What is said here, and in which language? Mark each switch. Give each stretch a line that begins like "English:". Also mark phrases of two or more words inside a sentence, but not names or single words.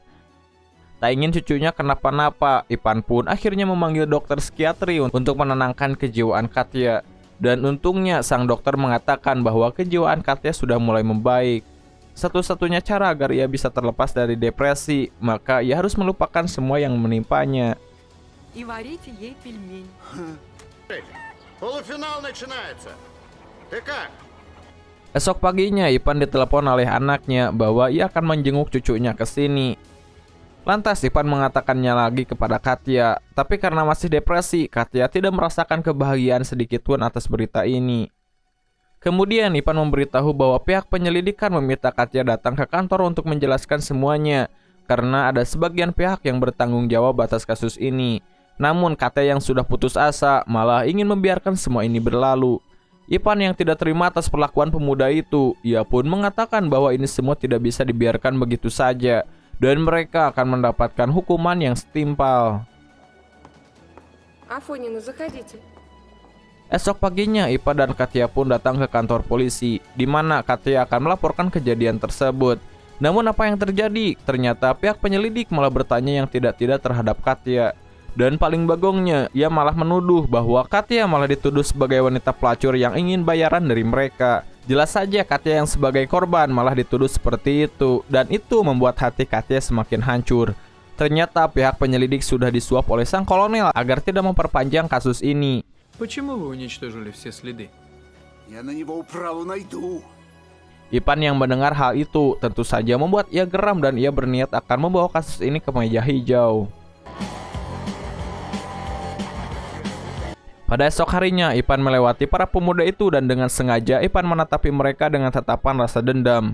Indonesian: Tak ingin cucunya kenapa-napa, Ipan pun akhirnya memanggil dokter psikiatri untuk menenangkan kejiwaan Katya. Dan untungnya sang dokter mengatakan bahwa kejiwaan Katya sudah mulai membaik. Satu-satunya cara agar ia bisa terlepas dari depresi, maka ia harus melupakan semua yang menimpanya.
Russian: И варите ей пельмень. Полуфинал начинается. Ты как?
Indonesian: Esok paginya, Ipan ditelepon oleh anaknya bahwa ia akan menjenguk cucunya ke sini. Lantas Ipan mengatakannya lagi kepada Katya, tapi karena masih depresi, Katya tidak merasakan kebahagiaan sedikitpun atas berita ini. Kemudian Ipan memberitahu bahwa pihak penyelidikan meminta Katya datang ke kantor untuk menjelaskan semuanya, karena ada sebagian pihak yang bertanggung jawab atas kasus ini. Namun Katya yang sudah putus asa malah ingin membiarkan semua ini berlalu. Ipan yang tidak terima atas perlakuan pemuda itu, ia pun mengatakan bahwa ini semua tidak bisa dibiarkan begitu saja, dan mereka akan mendapatkan hukuman yang setimpal.
Russian: Афонина, заходите.
Indonesian: Esok paginya, Ipa dan Katya pun datang ke kantor polisi, di mana Katya akan melaporkan kejadian tersebut. Namun apa yang terjadi? Ternyata pihak penyelidik malah bertanya yang tidak-tidak terhadap Katya. Dan paling bagongnya, ia malah menuduh bahwa Katya malah dituduh sebagai wanita pelacur yang ingin bayaran dari mereka. Jelas saja Katya yang sebagai korban malah dituduh seperti itu, dan itu membuat hati Katya semakin hancur. Ternyata pihak penyelidik sudah disuap oleh sang kolonel agar tidak memperpanjang kasus ini.
Russian: Почему вы уничтожили все следы? Я на него управу найду.
Indonesian: Ipan yang mendengar hal itu tentu saja membuat ia geram dan ia berniat akan membawa kasus ini ke meja hijau. Pada esok harinya, Ipan melewati para pemuda itu dan dengan sengaja Ipan menatapi mereka dengan tatapan rasa dendam.